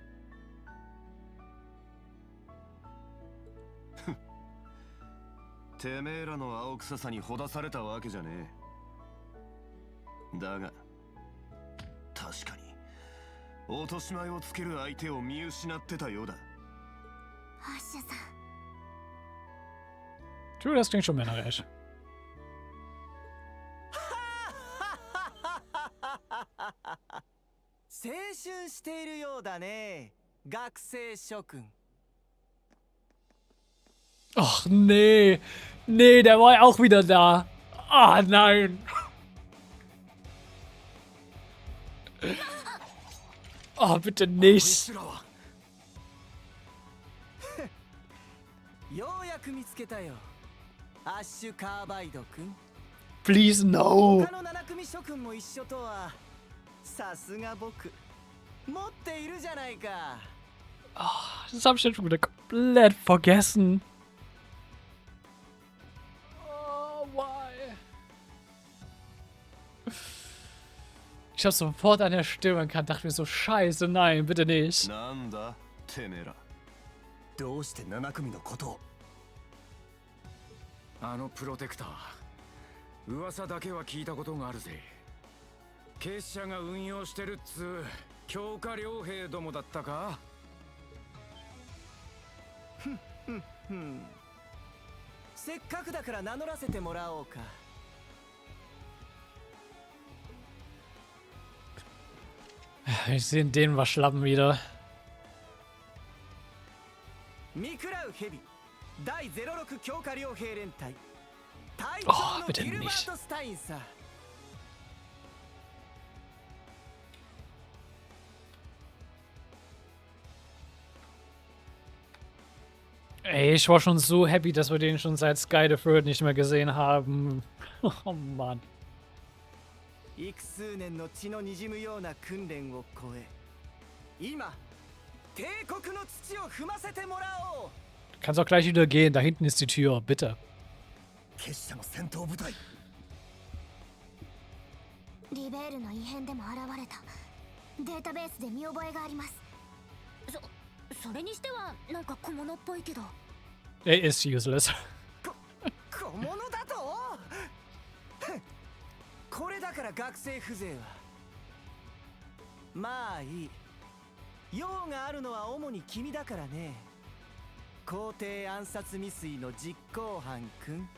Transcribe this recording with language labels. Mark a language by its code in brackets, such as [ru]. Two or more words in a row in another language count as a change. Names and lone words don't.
[ja] てめえらの青臭さにほだされたわけじゃねえ。だが確かに落とし前をつける相手を見失ってたようだ。アッシュさん。 [de] Du, das klingt schon männerisch. [ja] 青春しているようだね、学生諸君。 [de] Ach nee. Nee, der war ja auch wieder da. Ah, nein. Oh, bitte nicht. [ja] ようやく見つけたよ、アッシュ・カーバイド君。 [en] Please, no. [ja] 他の7組諸君も一緒とはさすが僕、持っているじゃないか。 [de] Oh, das habe ich jetzt schon wieder komplett vergessen. [en] Oh, why? [de] Ich habe sofort an der Stimme erkannt, dachte mir so, scheiße, nein, bitte nicht. [ja] なんだてめえら。どうして7組のことを？あのプロテクター、噂だけは聞いたことがあるぜ。結社が運用してるっつう強化傭兵どもだったか？せっかくだから名乗らせてもらおうか。 [de] Ich sehe den Waschlappen wieder. [ja] ミクラウヘビ第06強化傭兵連隊隊 Oh, 長の [de] bitte [ja] ギルバ [de] nicht. [ja] ート・スタインさ。 [de] Ey, ich war schon so happy, dass wir den schon seit Sky the Third nicht mehr gesehen haben. Oh Mann. [ja] 幾数年の血の滲むような訓練を超え、今帝国の土を踏ませてもらおう。 [de] Kannst auch gleich wieder gehen, da hinten ist die Tür, bitte. [ja] 結社の戦闘部隊。リベールの異変でも現れた。データベースで見覚えがあります。それにしてはなんか小物っぽいけど。 [en] It is useless. [ja] 小物だとこれだから学生風情は。まあいい。用があるのは主に君だからね。皇帝暗殺未遂の実行犯くん。